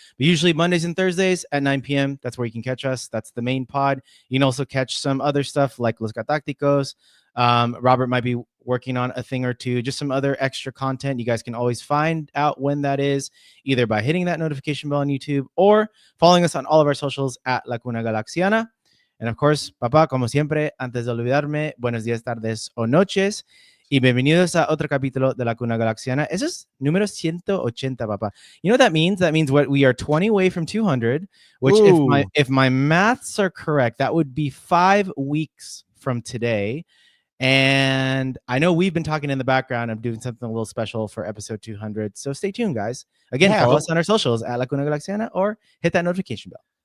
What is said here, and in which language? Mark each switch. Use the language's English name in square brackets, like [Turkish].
[English] But usually Mondays and Thursdays at 9 p.m. That's where you can catch us. That's the main pod. You can also catch some other stuff like Los Galacticos. Robert might be working on a thing or two, just some other extra content. You guys can always find out when that is, either by hitting that notification bell on YouTube or following us on all of our socials at La Cuna Galaxiana. And of course, [Spanish] papá, como siempre, antes de olvidarme, buenos días, tardes o noches. Y bienvenidos a otro capítulo de La Cuna Galaxiana. Eso es número 180, papá. [English] You know what that means? That means what we are 20 away from 200, which if my maths are correct, that would be 5 weeks from today. And I know we've been talking in the background. I'm doing something a little special for episode 200. So stay tuned, guys. Again, follow us on our socials at La Cuna Galaxiana or hit that notification bell.